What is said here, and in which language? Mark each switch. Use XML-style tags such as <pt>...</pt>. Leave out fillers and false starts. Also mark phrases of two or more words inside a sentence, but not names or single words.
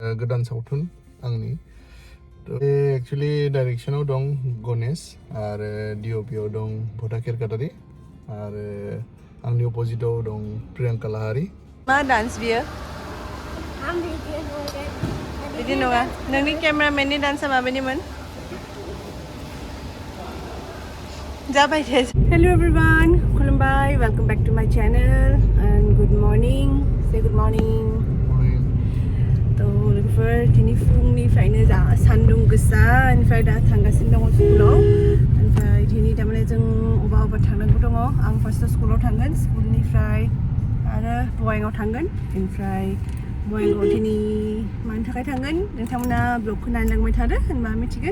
<brx>Gwdaan Sauthun आंनि एक्चुअली डाइरेक्शनाव दं गणेश आरो डिअपिआव दं भटाकेर काटारि आरो आंनि अपोजिटआव दं प्रियांका लाहारि। मा डान्स बियो? बिदि नङा। नोंनि केमेरामेननि डान्सआ माबायदिमोन? जाबाय दे।</brx> <en>hello everyone, खुलुमबाय, welcome back to my channel and good morning. say good morning.</en> <brx>तो लोगोफोर दिनै फुंनिफ्रायनो जा सान्दुं गोसानिफ्राय दा थांगासिनो दङ स्कुलाव। ओमफ्राय दिनै थारमाने जों अबा थांनांगौ दङ। आं फार्स्टआव स्कुलाव थांगोन, स्कुलनिफ्राय आरो बङाइगाव थांगोन। ओमफ्राय बङाइगाव दिनै मानि थाखाय थांगोन नोंथांमोना ब्लगखौ नायलांबाय थादो होनबा मिथिगोन।</brx>